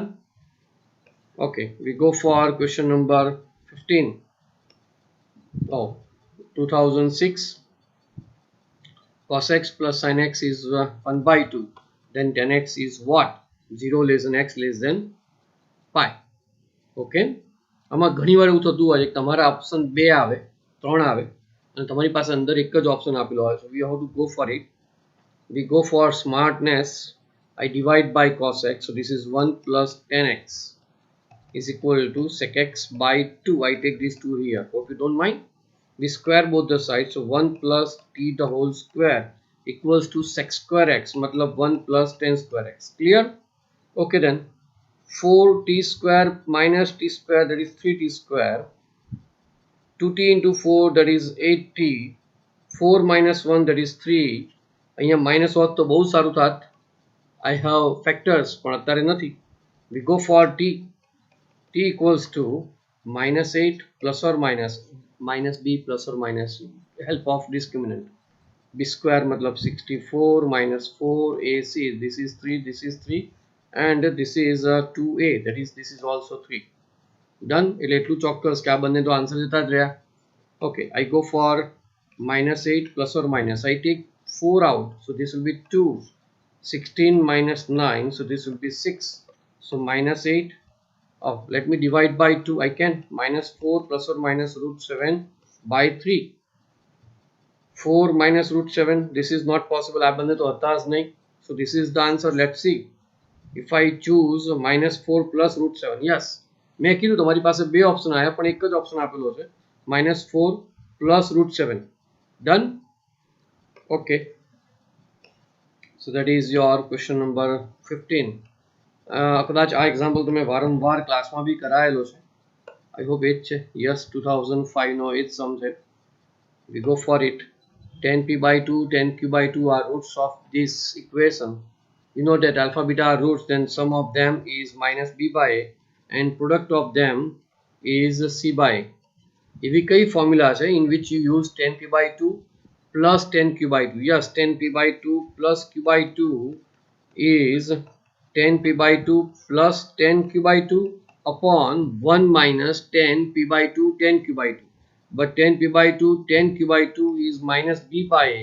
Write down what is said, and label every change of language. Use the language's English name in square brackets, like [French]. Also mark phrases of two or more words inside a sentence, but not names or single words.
[English] Okay, we go for question number 15. Oh, 2006. Cos x plus sin x is 1 by 2. Then tan x is what? 0 less than x less than pi. Okay. [Gujarati] આમાં ઘણીવાર એવું થતું હોય છે કે તમારા ઓપ્શન 2 આવે 3 આવે અને તમારી પાસે અંદર એક જ ઓપ્શન આપેલો હોય. [English] So we have to go for it. We go for smartness. I divide by cos x. So this is 1 plus tan x is equal to sec x by 2. I take this 2 here. Hope you don't mind. We square both the sides. So 1 plus t the whole square equals to sec square x. Matlab 1 plus tan square x. Clear? Okay then. 4t square minus t square, that is 3t square. 2t into 4, that is 8t. 4 minus 1, that is 3. [Gujarati] અહીંયા minus હોત તો બહુ સારું થાત. [English] I have factors [Gujarati] પણ અત્યારે નથી. [English] We go for t. T equals to minus 8 plus or minus b plus or minus help of discriminant. b square matlab 64 minus 4 ac, this is 3, this is 3, and this is 2a, that is this is also 3. Done. [Gujarati] એટલે એટલું ચોક્કસ કે આ બંને તો આન્સર જતા જ રહ્યા. [English] Okay, I go for minus 8 plus or minus. I take 4 out, so this will be 2. 16 minus 9, so this will be 6. So minus 8. Oh, let me divide by 2. I can. Minus 4 plus or minus root 7 by 3. 4 minus root 7. This is not possible. [Gujarati] આ બંને તો હતા જ નહીં. [English] So this is the answer. Let's see. If I choose minus 4 plus root 7. Yes. [Gujarati] મેં કીધું તમારી પાસે બે ઓપ્શન આવ્યા પણ એક જ ઓપ્શન આપેલો છે. [English] Minus 4 plus root 7. Done? Okay. So that is your question number 15. [Gujarati] કદાચ આ એક્ઝામ્પલ તમે વારંવાર ક્લાસમાં બી કરાયેલો છે. [English] I hope it [Gujarati] છે. Yes, 2005 નો એ જ સમ છે. [English] We go for it. 10p by 2, 10q by 2 are roots of this equation. You know that alpha beta are roots, then sum of them is minus b by a and product of them is c by a. [Gujarati] એવી કઈ ફોર્મ્યુલા છે [English] in which you use 10p by 2 plus 10q by 2. Yes, 10p by 2 plus q by 2 is 10p by 2 plus 10q by 2 upon 1 minus 10p by 2 10q by 2. But 10p by 2 10q by 2 is minus b by a.